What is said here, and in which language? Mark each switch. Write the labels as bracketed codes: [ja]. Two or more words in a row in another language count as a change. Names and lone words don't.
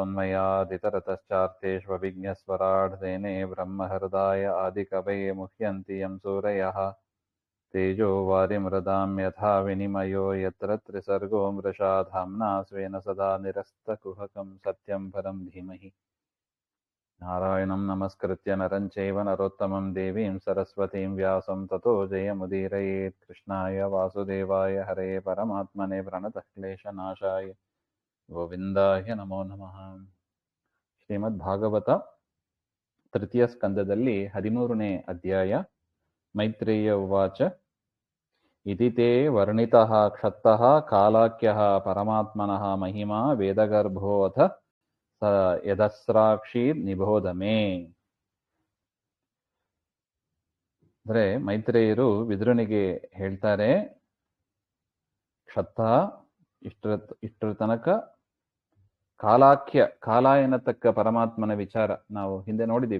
[sa] यतोन्मयादितरतश्चार्थेष्वभिज्ञस्वराट् तेने ब्रह्महृदाय आदिकवये मुह्यन्ति यं सूरयः तेजो वारिमृदां यथा विनिमयो यत्र त्रिसर्गो मृषा धाम्ना स्वेन सदा निरस्तकुहकं सत्यं परं धीमहि। नारायणं नमस्कृत्य नरं चैव नरोत्तमं देवीं सरस्वतीं व्यासं ततो जयमुदीरयेत्। कृष्णाय वासुदेवाय हरे परमात्मने प्रणतक्लेशनाशाय ಗೋವಿಂದಾಯ ನಮೋ ನಮಃ. [kn] ಶ್ರೀಮದ್ಭಾಗವತ ತೃತೀಯ ಸ್ಕಂದದಲ್ಲಿ 13ನೇ ಅಧ್ಯಾಯ. [sa] ಮೈತ್ರೇಯ ಉವಾಚ ಇತಿ ತೇ ವರ್ಣಿತಃ ಕ್ಷತ್ತಃ ಕಾಲಾಖ್ಯಃ ಪರಮಾತ್ಮನಃ ಮಹಿಮಾ ವೇದಗರ್ಭೋऽಥ ಸ ಯದಸ್ರಾಕ್ಷೀರ್ ನಿಬೋಧಮೇ. [kn] ಅಂದ್ರೆ ಮೈತ್ರೇಯರು ವಿದುರನಿಗೆ ಹೇಳ್ತಾರೆ, ಕ್ಷತ್ತ ಇಷ್ಟರ ತನಕ ಕಾಲಾಖ್ಯ, ಕಾಲ ಎನ್ನತಕ್ಕ ಪರಮಾತ್ಮನ ವಿಚಾರ ನಾವು ಹಿಂದೆ ನೋಡಿದ್ದೀವಿ.